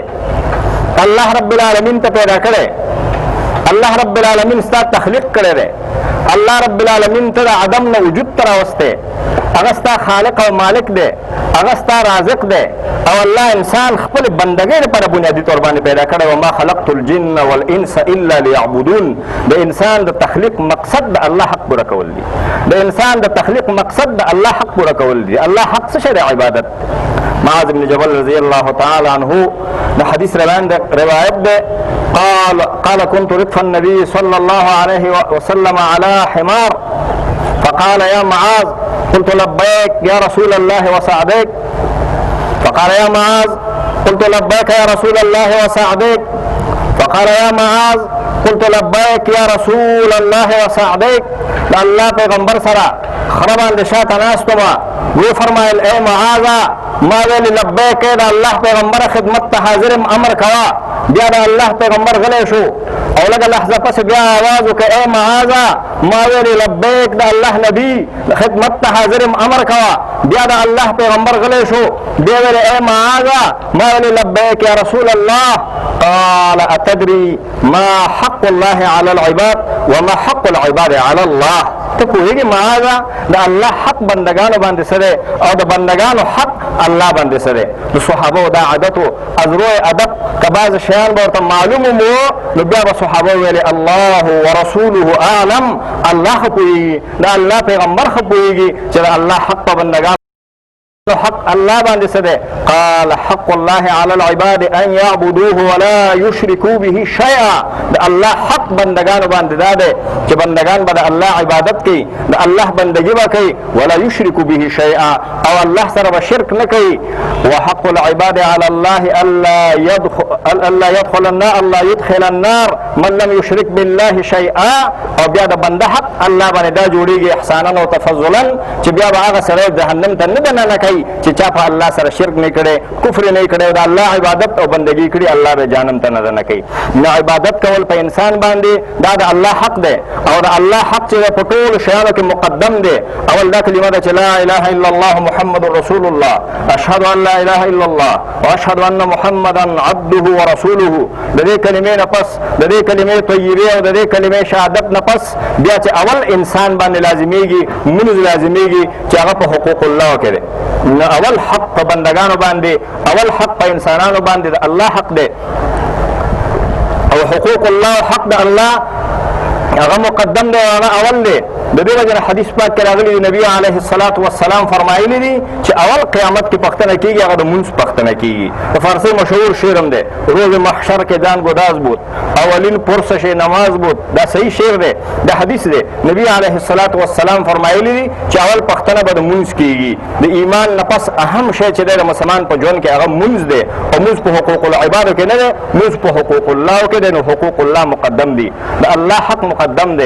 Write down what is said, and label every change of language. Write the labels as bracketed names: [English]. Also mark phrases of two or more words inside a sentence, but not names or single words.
[Arabic] الله رب العالمین [Pashto] ته پیدا کړی، [Arabic] الله رب العالمین [Pashto] ستا تخلیق کړی دی، [Arabic] الله رب العالمین [Pashto] ته د عدم نه وجود ته راوستی، هغه ستا خالق او مالک دی، هغه ستا رازق دی او الله انسان خپل بندګۍ لپاره بنیادي طور باندې پیدا کړی. [Arabic] وما خلقت الجن والانس الا ليعبدون. [Pashto] د انسان د تخلیق مقصد د الله حق پوره کول دی، د انسان د تخلیق مقصد د الله حق پوره کول دی. الله حق څه شی دی؟ عبادت. [Arabic] معاذ بن جبل رضی الله تعالی عنه [Pashto] د حدیث روایت ده [Arabic] قال كنت ردف النبي صلى الله عليه وسلم على حمار فقال يا معاذ قلت لبيك يا رسول الله وسعديك فقال يا معاذ قلت لبيك يا رسول الله وسعديك فقال يا معاذ قلت لبيك يا رسول الله وسعديك. [Pashto] الله پیغمبر سره خربان د شاته ناستما وی فرمایل اے معاذ ما ویل لبیک دا الله پیغمبر خدمت ته حاضر امر کوا. بیا دا الله پیغمبر غلی شو او لږه لحظه پس بیا आवाज وکړ اے معاذ ما ویل لبیک دا الله نبی خدمت ته حاضر امر کوا. بیا دا الله پیغمبر غلی شو بیا ویل اے معاذ ما ویل [Arabic] لبیک یا رسول الله. قال اتدري ما حق الله على العباد وما حق العباد على الله. [Pashto] ته پوهېږې معاذ د الله حق بندګانو باندې څه دی او د بندګانو حق الله باندې څه دی. د صحابو دا عادت و ازرو ادب که بعض شیان به ورته معلوم وو نو بیا به صحابه ویلې [Arabic] الله ورسوله اعلم، [Pashto] الله ښه پوهېږي، د الله پیغمبر ښه پوهېږي چې د الله حق په بندګانو حق الله باندې څه دی. [Arabic] قال حق الله على العباد ان يعبدوه ولا يشركوا به شيئا. [Pashto] د الله حق بندگانو باندې دا دی چې بندگان به د الله عبادت کوي، د الله بندگی به کوي، [Arabic] ولا يشركوا به شيئا، [Pashto] او الله سره به شرک نه کوي. [Arabic] وحق العباد على الله الا يدخل النار من لم يشرك بالله شيئا. [Pashto] او بیا د بنده حق الله باندې دا جوړیږي احسانا او تفضلا چې بیا به هغه سره جهنم ته نه دننه کوي چې چا په الله سره شرک نه کړي، کفر نه کړي، او د الله عبادت او بندگی کړي، الله به جهنم ته نه کوي. نو عبادت کول په انسان باندې دا د الله حق دی، او د الله حق چې په ټولو شیانو کې مقدم دی. اول دا کلمه ده چې [Arabic] لا اله الا الله محمد رسول الله، اشهد ان لا اله الا الله واشهد ان محمدا عبده ورسوله. [Pashto] د دې کلمې نه پس، د دې کلمې طیبه او د دې کلمې شهادت نه پس بیا چې اول انسان باندې لازمیږي منځ لازمیږي چې هغه په حقوق الله کې دی. نو اول حق په بندگانو باندې، اول حق په انسانانو باندې د الله حق دی، او حقوق الله حق د الله هغه مقدم دی، هغه اول دی. د دې وجه حدیث پاک کې راغلی دی نبی [Arabic] علیه الصلاة والسلام [Pashto] فرمایلی دي چې اول قیامت کې پختنه کیږي هغه د مونځ پختنه کیږي. د فارسی مشهور شعر هم دی [Persian] روز محشر کې جان گداز بود اولین پرسش نماز بود. [Pashto] دا صحیح شعر دی، دا حدیث دی. نبی [Arabic] علیه الصلاة والسلام [Pashto] فرمایلی دي چې اول پختنه به د مونځ کیږي. د ایمان نه پس اهم شی چې د مسلمان په ژوند کې هغه مونځ دی، او مونځ په حقوق العبادو کې نه دی، مونځ په حقوق الله کې دی. نو حقوق الله مقدم دي، د الله حق مقدم دی.